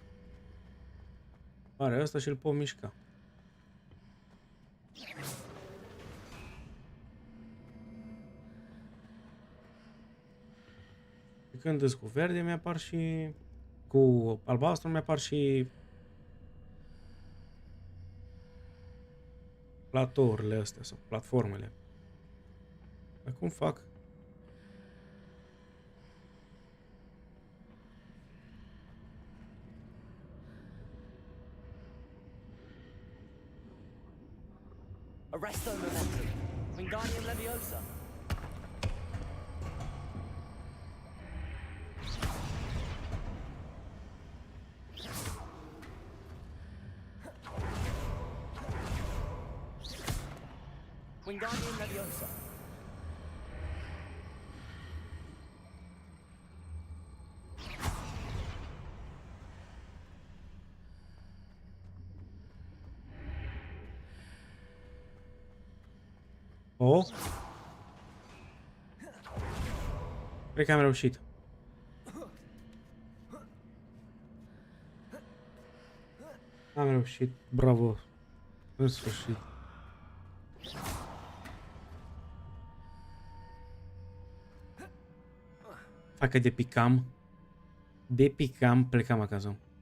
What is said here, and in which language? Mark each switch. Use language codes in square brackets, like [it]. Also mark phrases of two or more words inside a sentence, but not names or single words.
[ro] Pare ăsta și îl pot mișca. Și când îs cu verde, mi-apar și... Cu albastru mi-apar și... Platourile astea sau platformele. Dar cum fac? [la] Arresto momentum. Wingardium Leviosa. Wingardium Leviosa. Oh. [ro] Cred că am reușit. Am reușit. Bravo. În sfârșit. Facă de picam. De picam, plecam acasă.